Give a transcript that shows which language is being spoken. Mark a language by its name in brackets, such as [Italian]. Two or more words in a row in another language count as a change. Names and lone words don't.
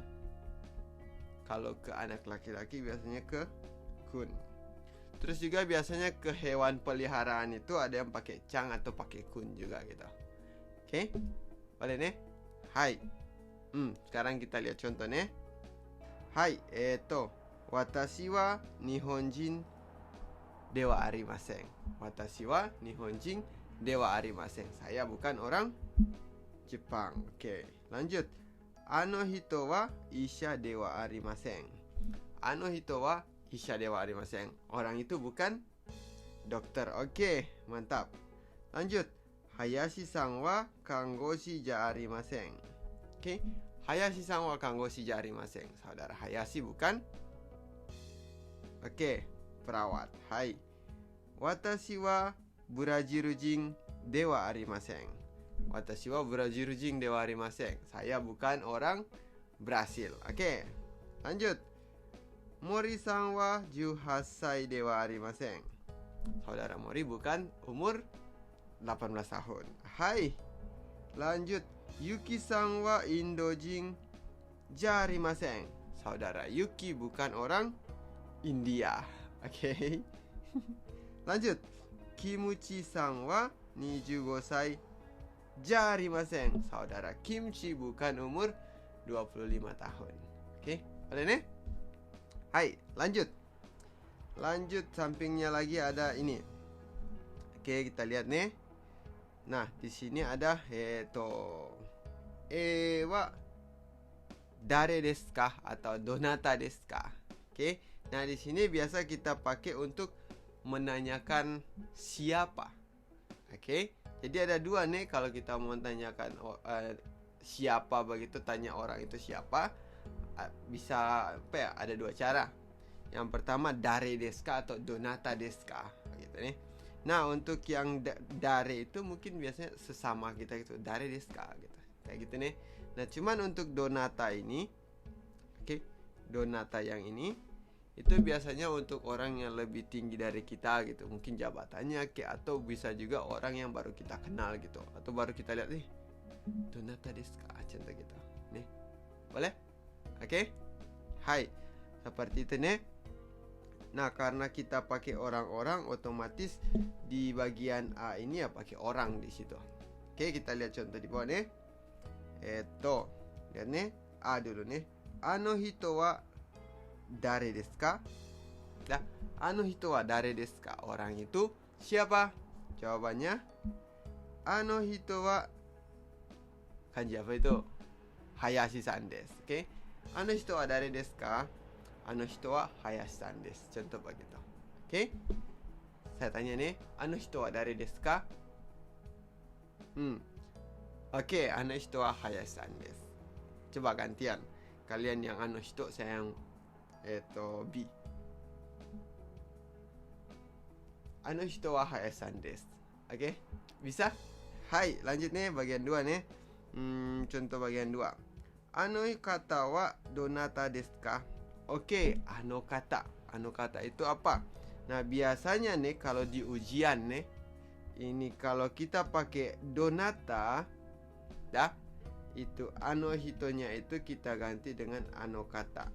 [Indonesian] Kalau ke anak laki-laki biasanya ke kun. Terus juga biasanya ke hewan peliharaan itu ada yang pakai chang atau pakai kun juga gitu. Oke? Boleh nih? Hai. Sekarang kita lihat contohnya. Hai, [Japanese] 私は日本人ではありません. 私は日本人ではありません. [Indonesian] Saya bukan orang Jepang. Oke, lanjut. [Japanese] あの人は医者ではありません. あの人は医者ではありません. [Indonesian] Orang itu bukan dokter. Oke, mantap. Lanjut. [Japanese] Hayashiさんは看護師じゃありません. Oke, Hayashiさんは看護師じゃありません. [Indonesian] Saudara Hayashi bukan perawat. Hai. [Japanese] 私はブラジル人ではありません. 私はブラジル人ではありません. [Indonesian] Saya bukan orang Brasil. Oke. Lanjut. [Japanese] Moriさんは18歳ではありません. [Indonesian] Saudara Mori bukan umur 18 tahun. Hai. Lanjut. [Japanese] Yukiさんはインド人じゃありません. [Indonesian] Saudara Yuki bukan orang India. Oke. Lanjut. [Japanese] Kimuchiさんは25歳じゃありません. [Indonesian] Saudara Kimchi bukan umur 25 tahun. Oke, boleh nih? Hai, lanjut. Lanjut, sampingnya lagi ada ini. Oke, kita lihat nih. Nah, di sini ada [Japanese] は誰ですか [Indonesian] atau [Japanese] どなたですか. [Indonesian] Oke. Nah, di sini biasa kita pakai untuk menanyakan siapa. Oke. Jadi ada dua nih kalau kita mau tanyakan siapa begitu, tanya orang itu siapa. Bisa ada dua cara. Yang pertama [Japanese] 誰ですか [Indonesian] atau [Japanese] どなたですか [Indonesian] gitu nih. Nah, untuk yang dare itu mungkin biasanya sesama kita gitu, [Japanese] 誰ですか [Indonesian] gitu. Kayak gitu nih. Nah, cuman untuk donata ini donata yang ini itu biasanya untuk orang yang lebih tinggi dari kita gitu, mungkin jabatannya atau bisa juga orang yang baru kita kenal gitu, atau baru kita lihat nih [Japanese] どなたですか [Indonesian] contoh gitu nih. Boleh? Oke? Hai. Seperti itu nih. Nah, karena kita pakai orang-orang, otomatis di bagian A ini ya pakai orang di situ. Oke, kita lihat contoh di bawah nih. Lihat nih, A dulu nih. [Japanese] あの人は誰ですか? [Indonesian] Nah, [Japanese] あの人は誰ですか? [Indonesian] Orang itu siapa? Jawabannya [Japanese] あの人は [Indonesian] kanji apa itu? [Japanese] Hayashi-san desu. [Indonesian] Oke. [Japanese] あの人は誰ですか？あの人はHayashiさんです. [Indonesian] Contoh begitu. Oke. Saya tanya nih, [Japanese] あの人は誰ですか? Oke, あの人はHayashiさんです. [Indonesian] Coba gantian. Kalian yang [Japanese] あの人, [Indonesian] saya yang B. [Japanese] あの人はHayashiさんです. [Indonesian] Oke, bisa? Hai, lanjut nih bagian 2 nih. Contoh bagian 2. [Japanese] あの方はどなたですか? Oke, あの方。あの方 [Indonesian] itu apa? Nah, biasanya nih kalau di ujian nih, ini kalau kita pakai donata, itu ano hitonya itu kita ganti dengan [Japanese] あの方.